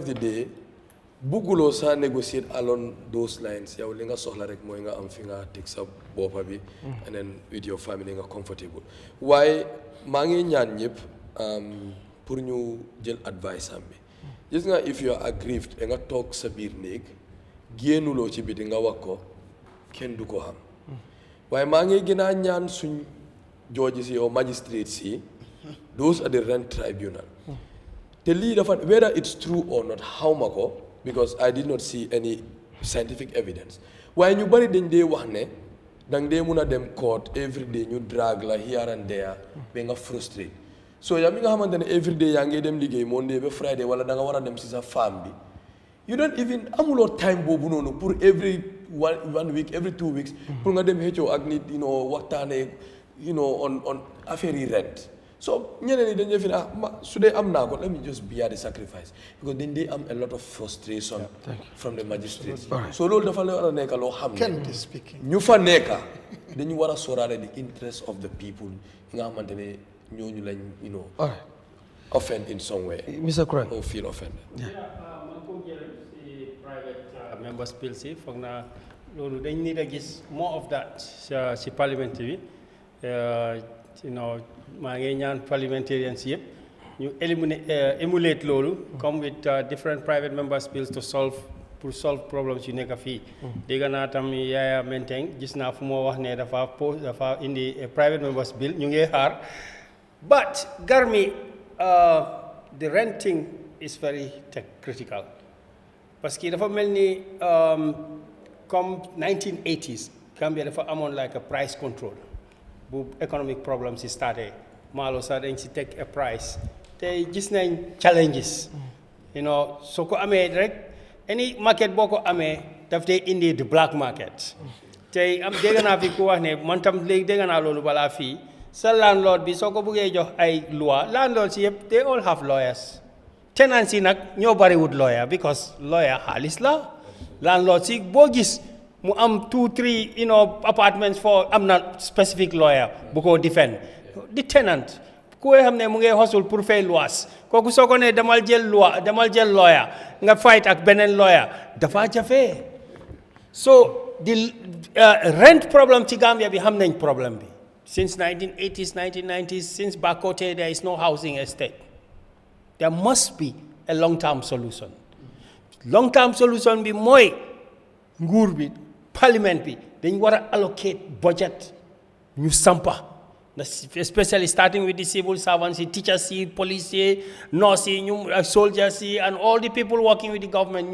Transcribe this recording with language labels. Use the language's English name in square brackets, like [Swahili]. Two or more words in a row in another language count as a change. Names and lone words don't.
[Wolof] the day bugguloo saa negotiate along those lines yow li nga soxla rek mooy nga am fi nga teg sa boppa bi [English] and then with your family [Wolof] nga comfortable waaye maa ngi ñaan ñëpp pour ñu jël advice am bi gis nga [English] if you are aggrieved [Wolof] nga toog sa biir néeg génnuloo ci biti nga wax ko kenn du ko xam waaye maa ngi gën a ñaan suñ judges yi or magistrates yi [English] those are the rent tribunal [Wolof] te lii dafa [English] whether it's true or not [Wolof] xaw ma ko [English] because I did not see any scientific evidence [Wolof] waaye ñu bari dañ dee wax ne dang dee mun a dem court [English] every day [Wolof] ñu drag la [English] here and there [Wolof] ba nga frustrate so yaa mi nga xamante ne [English] every day [Wolof] yaa ngi dem liggéey Monday ba Friday wala da nga war a dem si sa femme bi [English] you don't even [Wolof] amuloo time boobu noonu pour [English] every one [Wolof] week [English] every 2 weeks [Wolof] pour nga dem xëccoo ak nit waxtaanee on affaire yi rent so ñeneen ñi dañ dee fi ne su dee am naa ko [English] let me just bear the sacrifice because [Wolof] dañ dee am [English] a lot of frustration from the magistrates [Wolof] so loolu dafa la war a nekk loo xam ne ñu fa nekka dañu war a sóoraale [English] the interest of the people [Wolof] nga xamante ne ñooñu lañ offend [English] in some way [Wolof] Mr. Craig [English] or feel offended [Wolof] man ko jël si [English] private members bill [Wolof] si foog naa loolu dañ need a gis [English] more of that [Wolof] si parliament bi maa ngi ñaan parliamentarians yëpp ñu emulate loolu [English] come with different private members bills to solve problems [Wolof] yu nekk fii dégg naa tam Yahya Menteng gis naa fu moo wax ne dafa indi [English] private members bill [Wolof] ñu ngi xaar [English] but Garmi the renting is very critical [French] parce que [Wolof] dafa mel ni comme 1980s Gambia dafa amoon [English] like a price control [Wolof] bu [English] economic problems [Wolof] yi starté maalo sax dañ si teg a price tey gis nañ challenges soo ko amee rek [English] any market [Wolof] boo ko amee daf dee indi the [English] black market [Wolof] tey dégg naa fi ku wax ne man tam léegi dégg naa loolu balaa fii sa landlord bi soo ko bëggee jox ay loi landlord si yëpp [English] they all have lawyers [Wolof] tenants yi nag ñoo bariwut lawyer because lawyer xaalis la landlord si boo gis mu am 2-3 apartments for am na specific lawyer bu ko defend di tenant ku xam ne mu ngi hustle pour fay luwaas kooku soo ko ne demal jël lawyer nga fight ak beneen lawyer dafa jafe [English] so the rent problem [Wolof] ci Gambia bi xam nañ problème bi [English] since 1980s 1990s since Bakote there is no housing estate there must be a long-term solution [Wolof] bi mooy nguur bi parliament bi dañ war a [English] allocate budget [Wolof] ñu sampa [English] especially starting with the civil servants, teachers, police, nurses, soldiers, and all the people working with the government.